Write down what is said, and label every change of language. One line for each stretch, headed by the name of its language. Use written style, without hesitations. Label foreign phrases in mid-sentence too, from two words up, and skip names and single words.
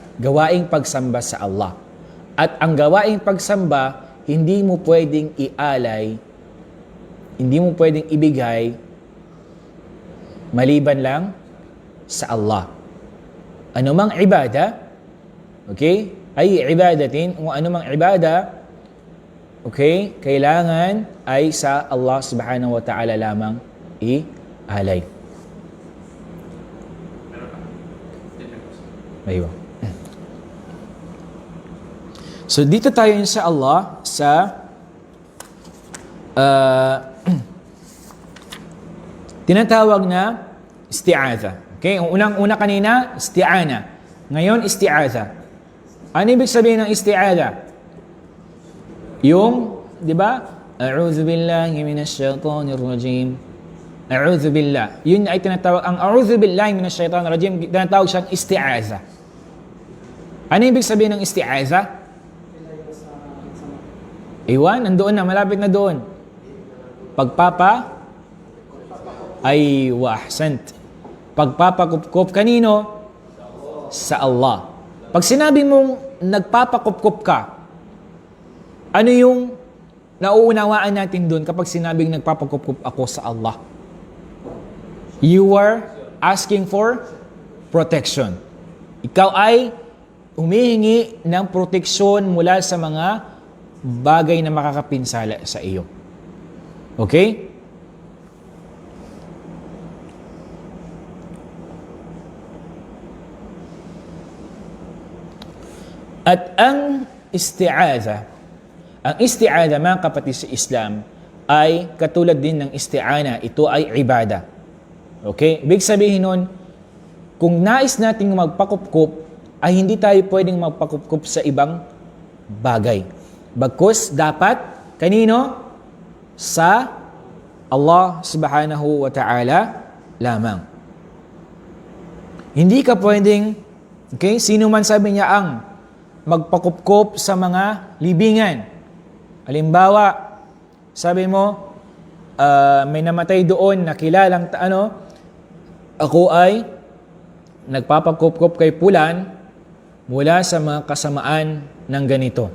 Filipino: Gawaing pagsamba sa Allah. At ang gawaing pagsamba, hindi mo pwedeng ialay, hindi mo pwedeng ibigay maliban lang sa Allah. Anumang ibada, okay? Ay ibadatin, kung anumang ibada, okay, kailangan ay sa
Arabic: الله سبحانه وتعالى
Filipino: lamang ialay. Ayun. So dito tayo sa Allah sa ah, tinatawag na isti'adha. Okay? Ang unang-una kanina, isti'ana. Ngayon, isti'adha. Ano ibig sabihin ng isti'adha? Yung, di ba?
Arabic: أعوذ بالله من الشيطان الرجيم. أعوذ بالله.
Filipino: Yun ay tinatawag, ang
Arabic: أعوذ بالله من الشيطان الرجيم,
Filipino: tinatawag siyang isti'adha. Ano ibig sabihin ng isti'adha? Iwan, nandoon na, malapit na doon. Ay wahsant. Pagpapakupkop kanino? Sa Allah. Pag sinabi mong nagpapakupkop ka, ano yung nauunawaan natin doon kapag sinabing nagpapakupkop ako sa Allah?
English: You are asking for protection.
Filipino: Ikaw ay humihingi ng proteksyon mula sa mga bagay na makakapinsala sa iyo. Okay? At ang isti'adha mga kapatid sa Islam, ay katulad din ng isti'ana. Ito ay ibada. Okay? Ibig sabihin nun, kung nais nating magpakupkup, ay hindi tayo pwedeng magpakupkup sa ibang bagay. Bagkus dapat, kanino? Sa
Arabic: الله سبحانه وتعالى
Filipino: lamang. Hindi ka pwedeng, okay, sino man sabi niya ang magpakupkop sa mga libingan. Halimbawa, sabi mo, may namatay doon na kilalang ako ay nagpapakupkop kay Pulan mula sa mga kasamaan ng ganito.